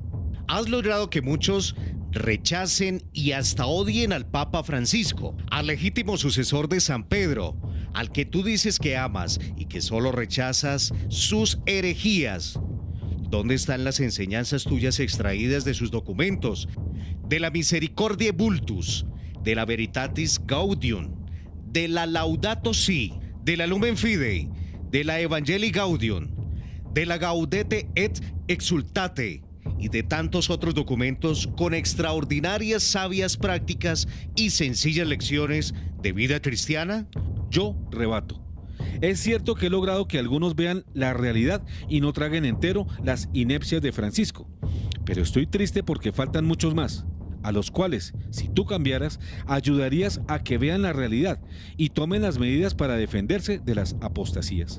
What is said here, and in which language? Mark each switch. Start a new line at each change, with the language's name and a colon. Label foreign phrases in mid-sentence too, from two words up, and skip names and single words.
Spanish: has logrado que muchos rechacen y hasta odien al Papa Francisco, al legítimo sucesor de San Pedro, al que tú dices que amas y que solo rechazas sus herejías. ¿Dónde están las enseñanzas tuyas extraídas de sus documentos, de la Misericordiae Vultus, de la Veritatis Gaudium, de la Laudato Si, de la Lumen Fidei, de la Evangelii Gaudium, de la Gaudete et Exsultate y de tantos otros documentos con extraordinarias sabias prácticas y sencillas lecciones de vida cristiana? Yo rebato. Es cierto que he logrado que algunos vean la realidad y no traguen entero las inepcias de Francisco, pero estoy triste porque faltan muchos más, a los cuales, si tú cambiaras, ayudarías a que vean la realidad y tomen las medidas para defenderse de las apostasías.